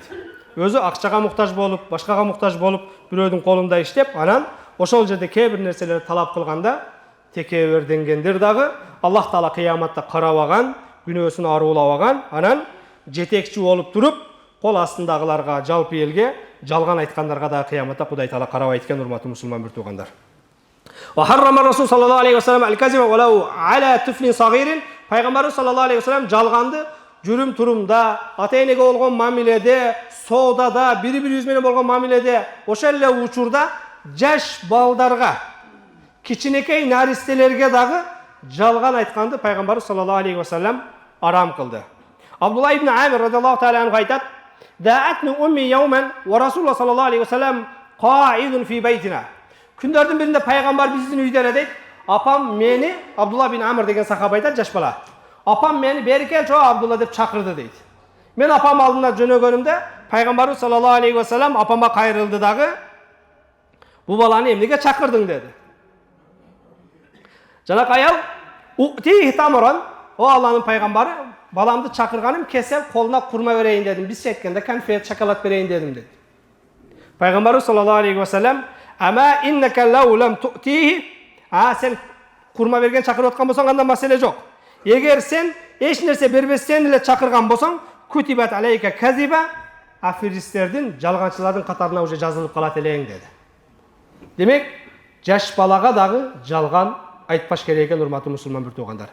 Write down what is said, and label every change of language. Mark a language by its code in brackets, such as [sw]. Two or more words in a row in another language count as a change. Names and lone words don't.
[ky] Өзү акчага муктаж болуп, башкага муктаж болуп, бирөөдүн колунда иштеп, анан ошол жерде кээ бир нерселерди талап кылганда текеберденгендер дагы Аллах Таала кыяматта карабаган, күнөөсүн аруулабаган, анан жетекчи болуп туруп, кол астындагыларга, жалпы элге жалган айткандарга да кыяматта Кудай Таала карабайт экен, урматтуу мусулман бир туугандар. [ar] وحرم رسول صلى الله عليه وسلم الكذب ولو على طفل صغير. [ky] Пайгамбар [ar] صلى الله عليه وسلم [ky] жалганды жүрүм турумда, ата-энеге болгон мамиледе, соодада, бири-бирибиз менен болгон мамиледе, ошол эле учурда жаш балдарга, кичинекей наристелерге дагы жалган айтканды Пайгамбар [ar] صلى الله عليه وسلم [ky] арам кылды. [ar] عبد الله بن عامر رضي الله تعالى عنه айтат: "دعتني أمي يوما ورسول الله صلى الله عليه وسلم قاعد في بيتنا." [ky] Күндөрдүн биринде пайгамбар биздин үйдө эле, апам мени, Абдулла ибн Амир деген сахаба айтат, жаш бала. Апам мени бери келчи Абдулла деп чакырды дейт. Мен апам алдына жөнөгөнүмдө пайгамбар [ar] صلى الله عليه وسلم [ky] апама кайрылды дагы, "Бу баланы эмнеге чакырдың?" деди. Жанак аял: "Ти тамуран, о Алланын пайгамбары, баламды чакырганым кесем колуна курма берейин дедим. Бизче айтканда конфет, шоколад берейин дедим" деди. Пайгамбар [ar] صلى الله عليه وسلم: "أما إنك لو لم تعطه", [ky] сен курма берген чакырып аткан болсоң анда маселе жок. Эгер сен эч нерсе бербестен эле чакырган болсоң, [ar] كتبت عليك كذبة, [ky] аферисттердин, жалганчылардын катарына уже жазылып калат элең деди. Демек, жаш балага дагы жалган айтпаш керек экен, урматтуу мусулман бир туугандар.